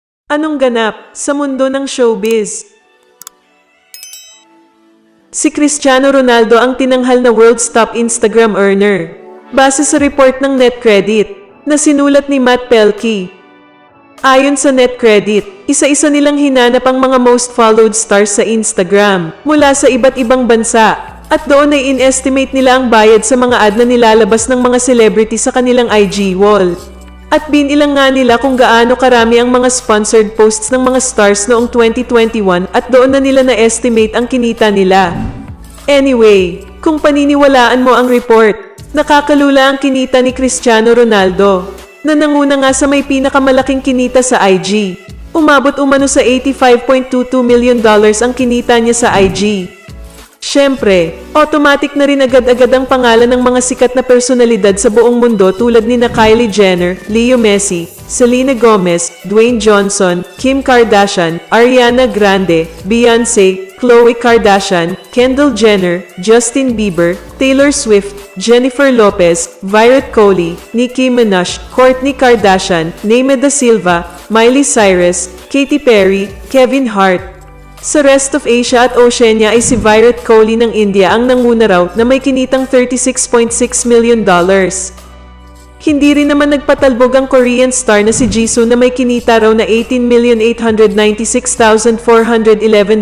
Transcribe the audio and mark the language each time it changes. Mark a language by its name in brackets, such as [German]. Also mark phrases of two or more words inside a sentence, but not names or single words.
[Filipino] Anong ganap sa mundo ng showbiz? Si Cristiano Ronaldo ang tinanghal na [English] world's top Instagram earner. [Filipino] Base sa report ng NetCredit na sinulat ni Matt Pelkey. Ayon sa NetCredit, isa-isa nilang hinanap ang mga [English] most followed stars [Filipino] sa Instagram mula sa iba't ibang bansa at doon ay in-estimate nila ang bayad sa mga ad na nilalabas ng mga celebrity sa kanilang [English] IG wall. [Filipino] At binilang nga nila kung gaano karami ang mga [English] sponsored posts [Filipino] ng mga stars noong 2021 at doon na nila na-estimate ang kinita nila. Anyway, kung paniniwalaan mo ang report, nakakalula ang kinita ni Cristiano Ronaldo, na nanguna nga sa may pinakamalaking kinita sa IG. Umabot umano sa $85.22 million ang kinita niya sa IG. Siyempre, automatic na rin agad-agad ang pangalan ng mga sikat na personalidad sa buong mundo tulad ni Kylie Jenner, Leo Messi, Selena Gomez, Dwayne Johnson, Kim Kardashian, Ariana Grande, Beyoncé, Khloe Kardashian, Kendall Jenner, Justin Bieber, Taylor Swift, Jennifer Lopez, Virat Kohli, Nicki Minaj, Kourtney Kardashian, Neymar da Silva, Miley Cyrus, Katy Perry, Kevin Hart. Sa [English] rest of Asia [Filipino] at Oceania ay si Virat Kohli ng India ang nanguna raw na may kinitang $36.6 million. Hindi rin naman nagpatalbog ang Korean star na si Jisoo na may kinita raw na $18,896,411.